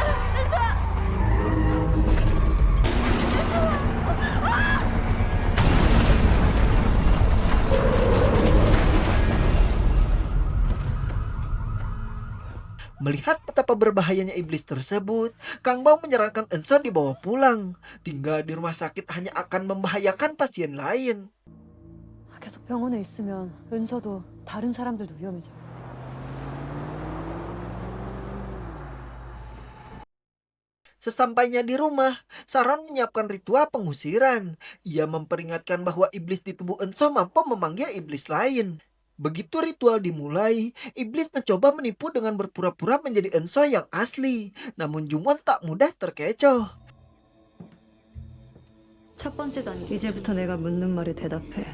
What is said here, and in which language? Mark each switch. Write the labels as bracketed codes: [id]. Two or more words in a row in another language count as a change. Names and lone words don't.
[id] Melihat betapa berbahayanya iblis tersebut, Kang Bao menyarankan Enso dibawa pulang. Tinggal di rumah sakit hanya akan membahayakan pasien lain. [ko] 계속 병원에 있으면 은서도 다른 사람들도 위험해져. [id] Sesampainya di rumah, Sharon menyiapkan ritual pengusiran. Ia memperingatkan bahwa iblis di tubuh Enso mampu memanggil iblis lain. Begitu ritual dimulai, iblis mencoba menipu dengan berpura-pura menjadi Enso yang asli. Namun Jungwon tak mudah terkecoh. [ko] 첫 번째 단계. 이제부터 내가 묻는 말에 대답해.